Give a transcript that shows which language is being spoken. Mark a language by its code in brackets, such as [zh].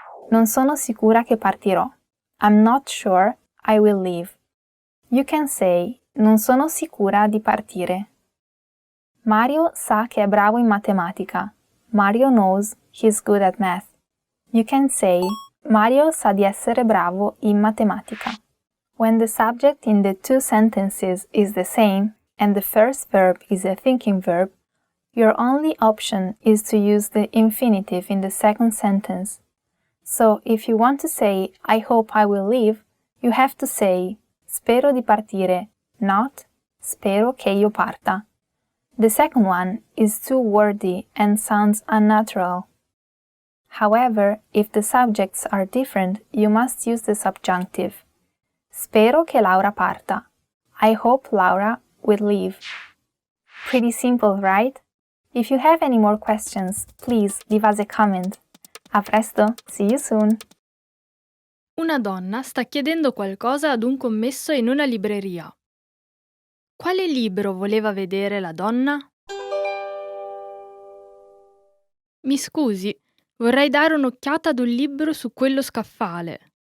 [it] Non sono sicura che partirò. [en] I'm not sure I will leave. You can say, [it] non sono sicura di partire. Mario sa che è bravo in matematica. [en] Mario knows he's good at math. You can say, [it] Mario sa di essere bravo in matematica. [en] When the subject in the two sentences is the same, and the first verb is a thinking verb, your only option is to use the infinitive in the second sentence. So if you want to say, I hope I will leave, you have to say, [it] spero di partire, [en] not [it] spero che io parta. [en] The second one is too wordy and sounds unnatural. However, if the subjects are different, you must use the subjunctive. [it] Spero che Laura parta. [en] I hope Laura will leave. Pretty simple, right? If you have any more questions, please leave us a comment. [it] A presto, [en] see you soon! [it] Una donna sta chiedendo qualcosa ad un commesso in una libreria. Quale libro voleva vedere la donna? Mi scusi, vorrei dare un'occhiata ad un libro su quello scaffale.